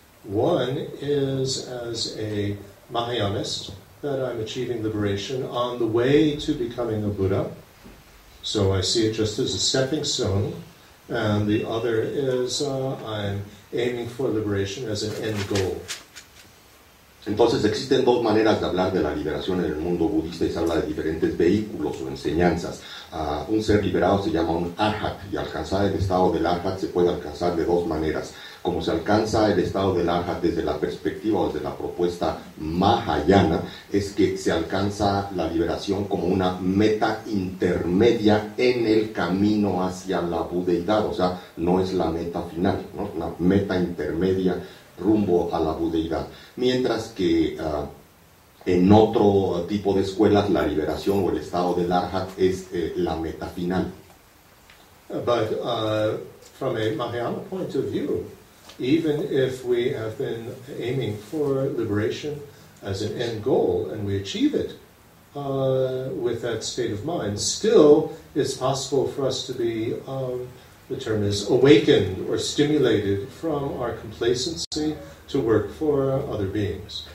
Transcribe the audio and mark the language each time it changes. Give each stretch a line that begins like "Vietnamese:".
English: One is as a Mahayanist, that I'm achieving liberation on the way to becoming a Buddha. So I see it just as a stepping stone. And the other is I'm aiming for liberation as an end goal.
Spanish: Entonces existen dos maneras de hablar de la liberación en el mundo budista y se habla de diferentes vehículos o enseñanzas. Un ser liberado se llama un arhat y alcanzar el estado del arhat se puede alcanzar de dos maneras. Como se alcanza el estado del arhat desde la perspectiva o desde la propuesta mahayana, es que se alcanza la liberación como una meta intermedia en el camino hacia la budeidad, o sea, no es la meta final, ¿no? Una meta intermedia rumbo a la budeidad. Mientras que en otro tipo de escuelas la liberación o el estado del arhat es la meta final.
English: But from a Mahayana point of view, even if we have been aiming for liberation as an end goal and we achieve it with that state of mind, still it's possible for us to be, the term is, awakened or stimulated from our complacency to work for other beings.